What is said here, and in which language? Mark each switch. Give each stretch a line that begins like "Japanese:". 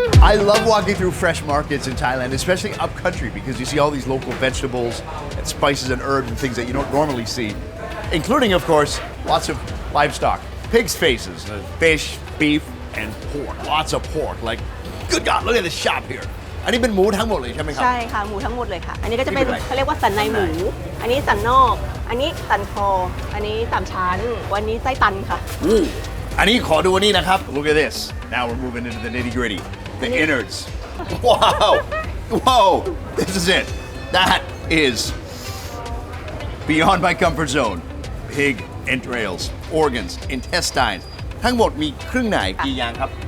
English: I love walking through fresh markets in Thailand, especially up country, because you see all these local vegetables and spices and herbs and things that you don't normally see, including, of course, lots of livestock. Pig's faces, fish, beef, and pork. Lots of pork. Like, good God, look at this shop here.
Thai: อันนี้เป็นหมูทั้งหมดเลยใช่ไหมครับ ใช่ค่ะหมูทั้งหมดเลยค่ะอันนี้ก็จะเป็นเขาเรียกว่าสันในหมูอันนี้สันนอกอันนี้สันคออันนี้สามชั้นวันนี้ไส้ตันค่ะ อันนี้ขอดูอันนี้นะครับ
English: Look at this. Now we're moving into the nitty gritty. The innards. Wow. Whoa. This is it. That is beyond my comfort zone. Pig entrails, organs, intestines.
Thai: ทั้งหมดมีเครื่องในกี่อย่างครับ